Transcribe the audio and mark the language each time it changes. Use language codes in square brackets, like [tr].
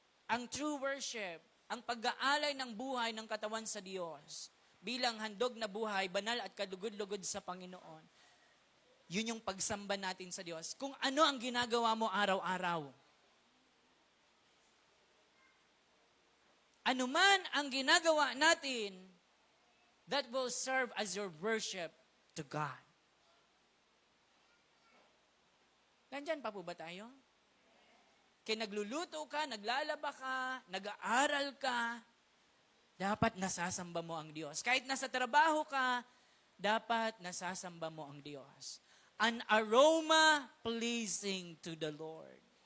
[tl] Ang [en] true worship, [tl] ang pag-aalay ng buhay ng katawan sa Diyos, bilang handog na buhay, banal at kalugod-lugod sa Panginoon. Yun yung pagsamba natin sa Diyos. Kung ano ang ginagawa mo araw-araw. Ano man ang ginagawa natin, [en] that will serve as your worship to God. [tl] Nandyan pa po ba tayo? Kaya nagluluto ka, naglalaba ka, nag-aaral ka, dapat nasasamba mo ang Diyos. Kahit nasa trabaho ka, dapat nasasamba mo ang Diyos. [en] An aroma pleasing to the Lord.